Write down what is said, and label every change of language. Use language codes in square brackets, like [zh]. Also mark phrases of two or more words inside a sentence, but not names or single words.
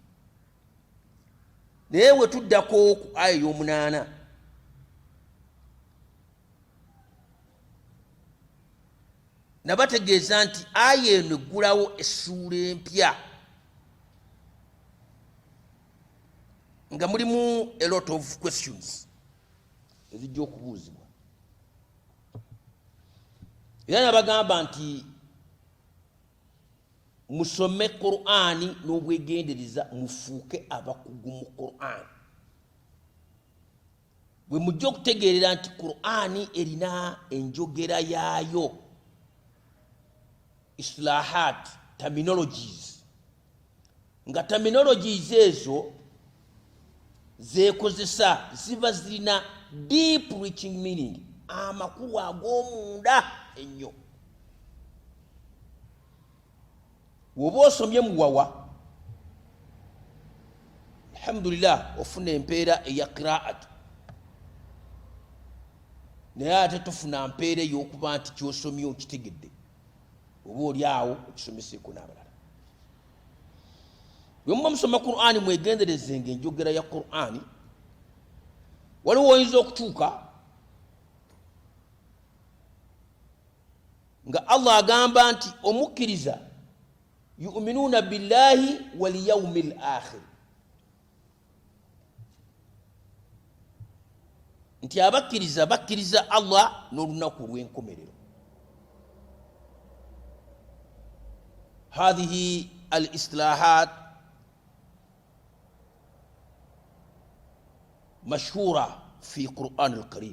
[lg] Naye we tuddako ku aya ey'omunaana, nabategeeza nti aya eno eggulawo essuula empya nga mulimu [en] a lot of questions [lg] ezijja okubuuzibwa. Era nabagamba nti musome Qur'ani n'obwegendereza, mufuuke abakugu mu Qur'ani. Bwe mujja okutegeerera nti Qur'ani erina enjogera yaayo, islahat, terminologies, nga terminologies ezo zeekozesa ziba zirina [en] deep reaching meaning, [lg] amakulu ag'omunda ennyo. Bw'oba osomye muwawa, alhamdulillah ofuna empeera eya qiraat, naye ate tofuna mpeera ey'okuba nti ky'osomye okitegedde, oba oli awo okisomeseeko n'abalala. Bwe muba musoma Qur'ani mwegenderezenga enjogera ya Qur'ani, waliwo oyinza okutuuka nga Allah agamba nti omukkiriza [ar] يؤمنون بالله واليوم الآخر, [lg] nti abakkiriza bakkiriza Allah n'olunaku lw'enkomerero. [ar] هذه الاصطلاحات مشهورة في القرآن الكريم.